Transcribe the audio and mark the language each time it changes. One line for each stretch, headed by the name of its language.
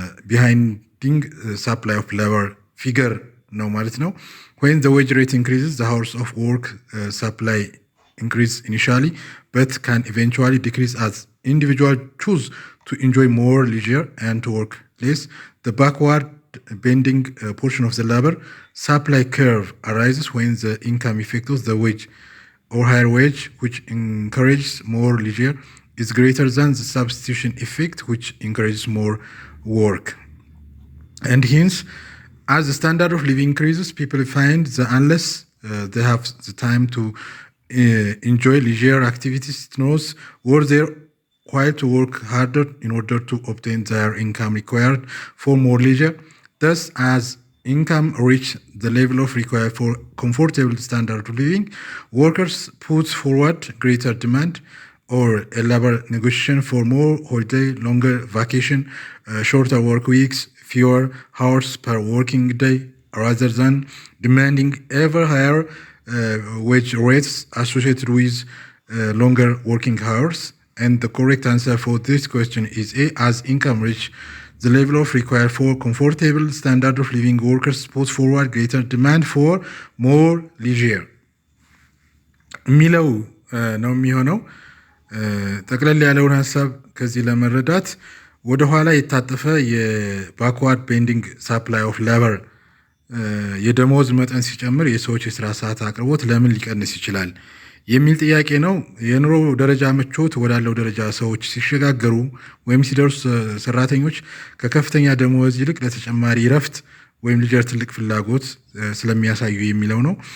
English: ቢሃይንዲንግ ሳፕላይ ኦፍ ላበር ፊገር ነው ማለት ነው። when the wage rate increases, the hours of work supply increase initially but can eventually decrease as individuals choose to enjoy more leisure and to work less. The backward bending portion of the labor supply curve arises when the income effect of the wage or higher wage, which encourages more leisure, is greater than the substitution effect, which encourages more work. And hence, as the standard of living increases, people find that unless they have the time to enjoy leisure activities, it knows worth their while to work harder in order to obtain their income required for more leisure. Thus, as income reach the level of required for comfortable standard of living, workers put forward greater demand or a labor negotiation for more holiday, longer vacation, shorter work weeks, fewer hours per working day, rather than demanding ever higher wage rates associated with longer working hours. And the correct answer for this question is A, as income reach the level of required for comfortable standard of living, workers put forward greater demand for more leisure
Amharic: የሚለው ነው የሚሆነው። ጠቅለል ያለውን ሀሳብ ከዚህ ለመረዳት ወደ ኋላ የታጠፈ የባክዋርድ ቤንዲንግ ሳፕላይ ኦፍ ላበር የደሞዝ መጠን ሲጨምር የሰዎች የስራ ሰዓት አቅርቦት ለምን ሊቀንስ ይችላል የሚል ጥያቄ ነው። የኑሮ ደረጃ ምቾት ወዳለው ደረጃ ሰዎች ሲሸጋገሩ ወይም ሲደርሱ ሰራተኞች ከከፍተኛ ደሞዝ ይልቅ ለተጨማሪ ረፍት ወይም ሊጀር ትልቅ ፍላጎት ስለሚያሳዩ የሚለው ነው።